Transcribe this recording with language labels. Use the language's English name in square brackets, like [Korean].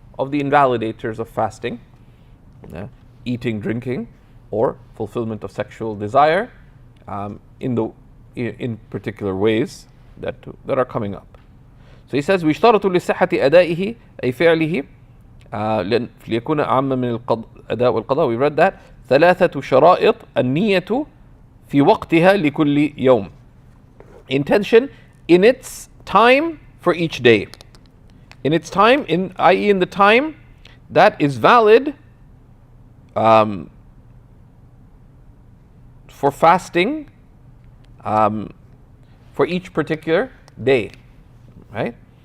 [English] Of the invalidators of fasting, eating, drinking, or fulfillment of sexual desire, in particular ways that are coming up. So he says, [Arabic] ويشترط لصحة أدائه أي فعله ليكون أعم من الأداء والقضاء. [English] We read that. [Arabic] ثلاثة شرائط النية في وقتها لكل يوم. [English] Intention in its time for each day. In its time, i.e. in the time that is valid for fasting for each particular day. Right?